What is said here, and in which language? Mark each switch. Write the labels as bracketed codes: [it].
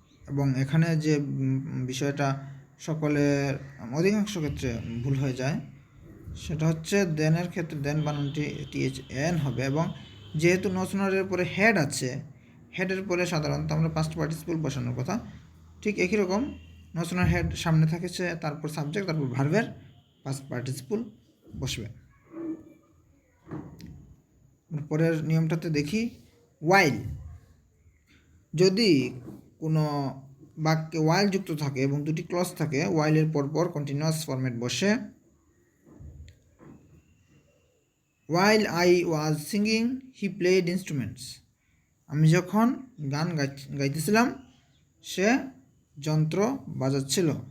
[bn] এবং এখানে যে বিষয়টা সকলের অধিকাংশ ক্ষেত্রে ভুল হয়ে যায় সেটা হচ্ছে দেনের ক্ষেত্রে দেন বানানটি THAN হবে, এবং যেহেতু নো সোনারের পরে হেড আছে, হেডের পরে সাধারণত আমরা পাস্ট পার্টিসিপল বসানোর কথা, ঠিক একই রকম নো সোনার হেড সামনে থাকেছে, তারপর সাবজেক্ট, তারপর ভার্বের পাস্ট পার্টিসিপল বসবে। পরের নিয়মটাতে দেখি। ওয়াইল, যদি কোনো বাক্যে ওয়াইল যুক্ত থাকে এবং দুটি ক্লজ থাকে, ওয়াইলের পরপর কন্টিনিউয়াস ফরম্যাট বসে। [en] While I was singing, he played instruments. [bn] আমি যখন গান গাইতেছিলাম সে যন্ত্র বাজাচ্ছিল।